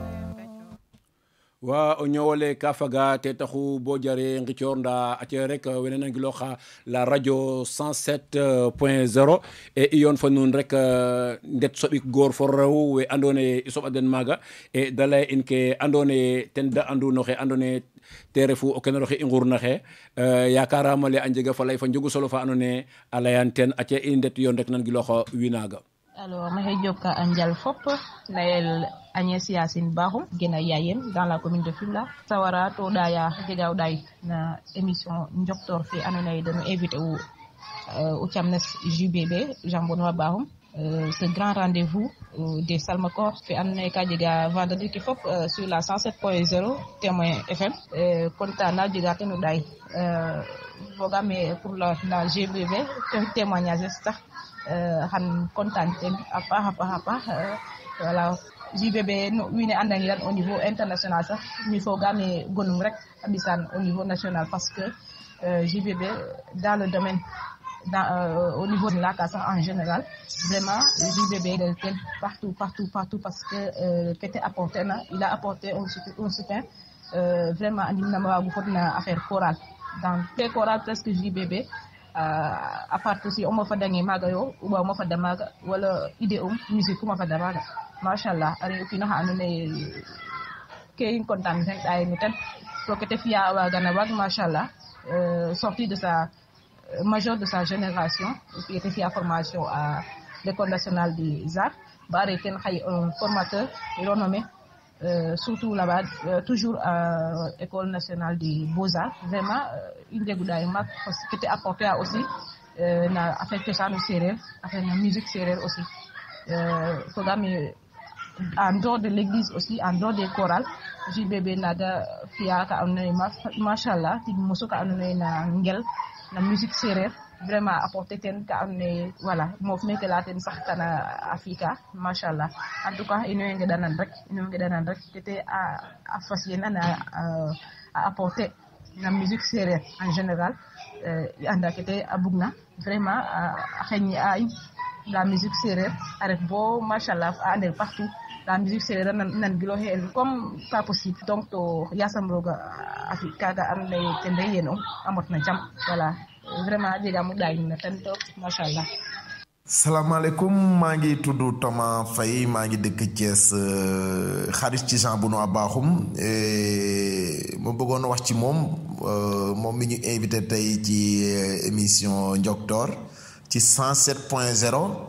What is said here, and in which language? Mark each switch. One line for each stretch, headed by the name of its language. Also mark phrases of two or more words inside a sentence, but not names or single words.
Serer: wa o ñowole ka faga te taxu bo jare ngicor nda ace rek wene na ngiloxa la radio 107.0 e i yoon fa nuun rek ndet soɓik goor fo rew we andoona yee i soɓa den maaga e da lay in ke andoona yee ten da andu no xe andoona yee te refu o kenoroxe i nguurna xe yakarama le a njega fa lay fa njogu solo fa andoona yee a layan ten ace i ndet yoon rek nan giloxa wi naaga alors maxey joka a njal fop layel Agnès Yacine Bakhoum gena Yayem
French: dans la commune de Fimela
Serer: sawara to ɗaya jega o ɗay na émission njoktor fe andoona yee dañu
French: invité au
Serer: Thiamnes JBB Jean Benoît Bakhoum
French: ce grand rendez-vous des Salmakor
Serer: fe andoona yee ka jega vendredi ke fop
French: sur la 107.0 Témoin FM
Serer: kontaan na jega ten o ɗay fogame
French: pour la GBB témoignage
Serer: sax xan kontaan ten a paax voilà JBB no wiin we andangiran
French: au niveau international
Serer: sax mi fogaame gonum rek a ɓisan
French: au niveau national parce que JBB dans le domaine au niveau de la
Serer: sax
French: en général vraiment JBB
Serer: ten
French: partout parce que
Serer: kete apporté na
French: il a apporté un soutien vraiment
Serer: andim nama waagu fod na
French: affaire chorale dans les chorales presque JBB à part aussi
Serer: o mofa dange maaga yo uba o mofa da maaga wala
French: idée musique
Serer: uma fada maaga machallah are o kiino xa andoona yee ke i content ten ɗaye ten to kete fi'a a waagana waag machallah
French: sorti de sa major de sa génération et
Serer: te fi'a
French: formation à l'école nationale des arts
Serer: ba are ten xay
French: un formateur renommé surtout là-bas toujours à école nationale des beaux-arts vraiment
Serer: i njegu ɗaay maak
French: parce que te apporté a aussi na affaire
Serer: cosaanu séeréer
French: affaire na musique séeréer aussi fogame en dehors de l'église aussi en dehors des chorales JBB naga
Serer: fi'a ka andoona yee machallah tig mosu ka andoona yee na ngel na musique séeréer
French: vraiment apporté
Serer: ten ka andoona yee voilà moof meke la ten sax kana a fi'ka machallah
French: en tout cas
Serer: in way ngeɗanan rek kete a fas yena a apporter na musique séeréer
French: en général
Serer: i anda kete a bugna vraiment a xeñi a in
French: la musique
Serer: séeréer a ref bo machallah a ande partout
French: la musique
Serer: séeréer nan giloxe el
French: comme pas possible donc
Serer: to yasam roga a fi kaga andoona yee ten re yen'um a motna jam voilà vraiment jega mu ɗaay na ten to machallah
Wolof: salaamaaleykum maa ngi tudd Thomas Faye maa ngi dëkk Thiès xarit ci Jean Benoît Bakhoum ma bëggoon wax ci moom mi ñu invité tey ci émission Njoktoor ci 107.0